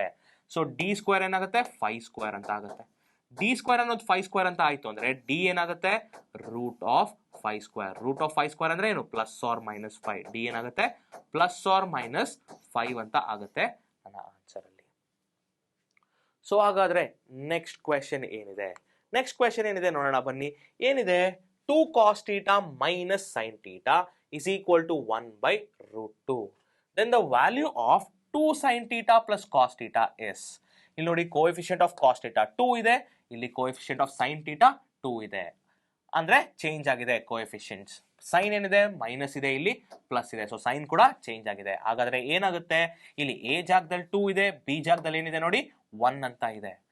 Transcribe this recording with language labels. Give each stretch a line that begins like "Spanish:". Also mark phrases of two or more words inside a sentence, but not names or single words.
Kannada: ಸೊ
English: d square
Kannada: ಏನಾಗುತ್ತೆ,
English: 5 square
Kannada: ಅಂತ ಆಗುತ್ತೆ.
English: d square
Kannada: ಅನ್ನೋದು
English: 5 square
Kannada: ಅಂತ ಆಯ್ತು ಅಂದ್ರೆ ಡಿ ಏನಾಗುತ್ತೆ,
English: root of 5 square. root of 5 square
Kannada: ಅಂದ್ರೆ ಏನು,
English: plus or minus 5.
Kannada: ಡಿ ಏನಾಗುತ್ತೆ,
English: plus or minus 5
Kannada: ಅಂತ ಆಗುತ್ತೆ ನನ್ನ ಆನ್ಸರ್ ಅಲ್ಲಿ. ಸೊ ಹಾಗಾದ್ರೆ
English: next question
Kannada: ಏನಿದೆ,
English: next question
Kannada: ಏನಿದೆ ನೋಡೋಣ ಬನ್ನಿ. ಏನಿದೆ,
English: 2 cos theta minus sin theta is equal to 1 by root 2. Then the value of 2 sin theta plus cos theta is. ಇಲ್ಲಿ ನೋಡಿ coefficient of cos theta 2 ಇದೆ, ಇಲ್ಲಿ coefficient of sine theta 2 ಇದೆ. ಅಂದ್ರೆ ಚೇಂಜ್ ಆಗಿದೆ ಕೋಎಫಿಷಿಯಂಟ್ಸ್. ಸೈನ್ ಏನಿದೆ ಮೈನಸ್ ಇದೆ, ಇಲ್ಲಿ ಪ್ಲಸ್ ಇದೆ. ಸೊ ಸೈನ್ ಕೂಡ ಚೇಂಜ್ ಆಗಿದೆ. ಹಾಗಾದ್ರೆ ಏನಾಗುತ್ತೆ, ಇಲ್ಲಿ ಎ ಜಾಗದಲ್ಲಿ 2 ಇದೆ, ಬಿ ಜಾಗದಲ್ಲಿ ಏನಿದೆ ನೋಡಿ 1 ಅಂತ ಇದೆ.